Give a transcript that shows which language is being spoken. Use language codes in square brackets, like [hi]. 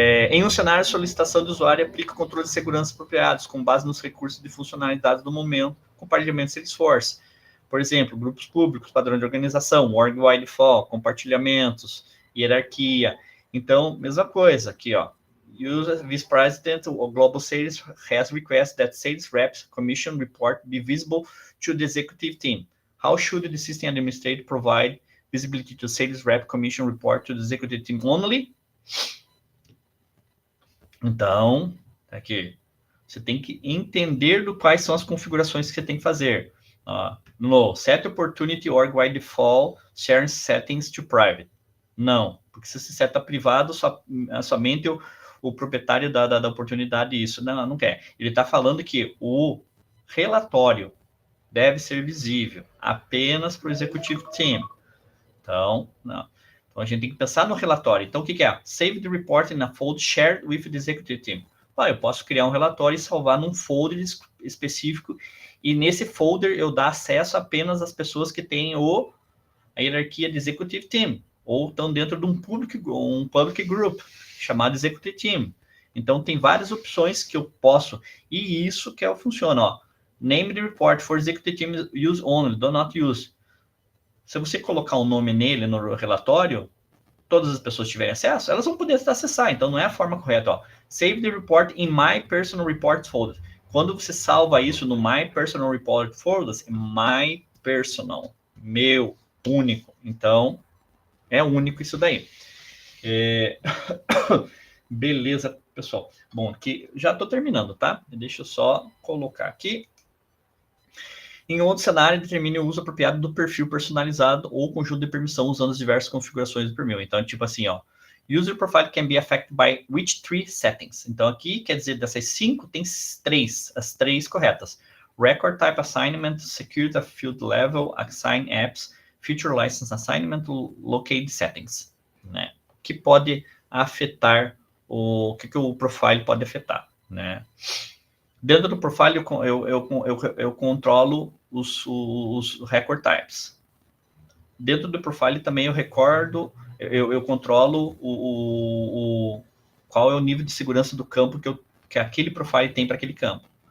[pt] Em um cenário de solicitação do usuário, aplica controles de segurança apropriados, com base nos recursos de funcionalidades do momento, compartilhamento Salesforce. Por exemplo, grupos públicos, padrão de organização, [en] org by default, [pt] compartilhamentos, hierarquia. Então, mesma coisa aqui, [en] User Vice President of Global Sales has requested that sales reps commission report be visible to the executive team. How should the system administrator provide visibility to sales rep commission report to the executive team only? [pt] Então, aqui, você tem que entender quais são as configurações que você tem que fazer. [en] No Set Opportunity Org by Default Sharing Settings to Private. [pt] Não, porque se você seta privado, somente o proprietário da oportunidade isso. Não quer. Ele está falando que o relatório deve ser visível apenas para o Executive Team. Então, não. Então, a gente tem que pensar no relatório. Então, o que é? [en] Save the report in a folder shared with the Executive Team. [pt] Eu posso criar um relatório e salvar num folder específico, e nesse folder eu dar acesso apenas às pessoas que têm a hierarquia de Executive Team, ou estão dentro de um public group, chamado Executive Team. Então, tem várias opções que eu posso, e isso que funciona, [en] Name the report for Executive Team use only, do not use. [pt] Se você colocar um nome nele no relatório, todas as pessoas tiverem acesso, elas vão poder acessar, então não é a forma correta, [en] Save the report in My Personal Reports folder. [pt] Quando você salva isso no My Personal Report folder, é My Personal, meu, único. Então, é único isso daí. Beleza, pessoal. Bom, aqui já estou terminando, tá? Deixa eu só colocar aqui. Em outro cenário, determine o uso apropriado do perfil personalizado ou conjunto de permissão usando as diversas configurações do perfil. Então, tipo assim, [en] User profile can be affected by which 3 settings? [pt] Então, aqui, quer dizer, dessas 5, tem 3, as 3 corretas. [en] Record type assignment, security field level, assign apps, feature license assignment, locate settings, né? [pt] Que pode afetar, o que o profile pode afetar, né? Dentro do profile, eu controlo os record types. Dentro do profile também eu controlo qual é o nível de segurança do campo que aquele profile tem para aquele campo.